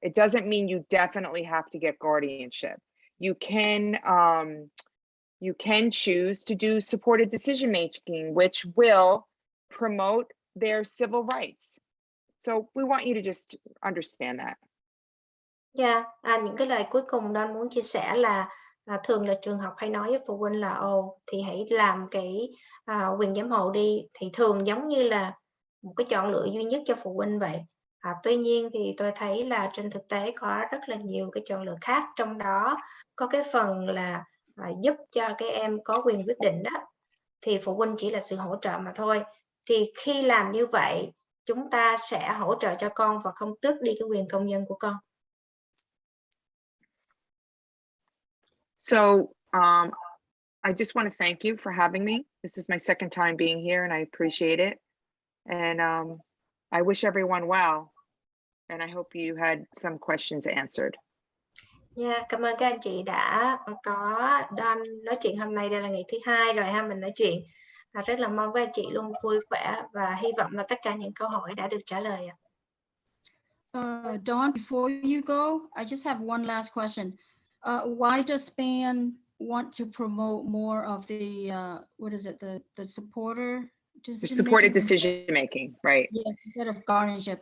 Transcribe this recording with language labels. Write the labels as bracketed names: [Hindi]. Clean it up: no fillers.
[English] It doesn't mean you definitely have to get guardianship. You can choose to do supported decision making, which will promote their civil rights. So we want you to just understand that. [Vietnamese] Những cái lời cuối cùng Don muốn chia sẻ là thường là trường học hay nói với phụ huynh là thì hãy làm cái quyền giám hộ đi, thì thường giống như là một cái chọn lựa duy nhất cho phụ huynh vậy. Tuy nhiên thì tôi thấy là trên thực tế có rất là nhiều cái chọn lựa khác, trong đó có cái phần là giúp cho các em có quyền quyết định đó, thì phụ huynh chỉ là sự hỗ trợ mà thôi. Thì khi làm như vậy, chúng ta sẽ hỗ trợ cho con và không tước đi cái quyền công dân của con. [English] So I just want to thank you for having me. This is my second time being here and I appreciate it. And I wish everyone well. And I hope you had some questions answered. [Vietnamese] Cảm ơn các anh chị đã có Don nói chuyện hôm nay. Đây là ngày thứ 2 rồi mình nói chuyện. Rất là mong các anh chị luôn vui khỏe và hy vọng là tất cả những câu hỏi đã được trả lời. [English] Dawn, before you go, I just have one last question. Why does SPAN want to promote more of the what is it, the supported decision making, right? Yes, instead of guardianship.